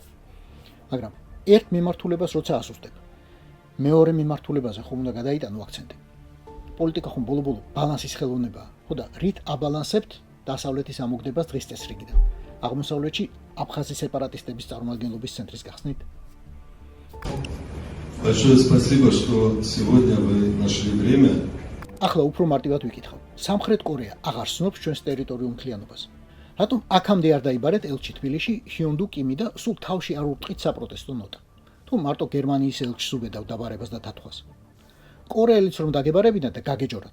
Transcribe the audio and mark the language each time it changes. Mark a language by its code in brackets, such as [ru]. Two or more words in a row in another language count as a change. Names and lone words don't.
[ka] მაგრამ ერთ მიმართულებას როცა ასუსტებ, მეორე მიმართულებაზე ხომ უნდა გადაიტანო აქცენტი. პოლიტიკა ხომ ბოლო-ბოლო ბალანსის ხელოვნებაა. ხო და რით აბალანსებთ დასავლეთის ამოგდებას დღის წესრიგიდან? აღმოსავლეთში აფხაზის სეპარატისტების წარმომადგენლობის ცენტრის გახსნით? [ru] Большое спасибо, что сегодня вы нашли время. [ka] ახლა უფრო მარტივად ვიკითხავ. სამხრეთ კორეა აღარ სნობს ჩვენს ტერიტორიულ მთლიანობას. რატომ აქამდე არ დაიბარეთ ელჩი თბილისში ჰიონდუ კიმი და სულ თავში არ ურტყით საპროტესტო ნოტა? თუ მარტო გერმანიის ელჩს უბედავ დაბარებას და დათხვას. კორეელიც რომ დაგებარებინათ და გაგეჯორათ.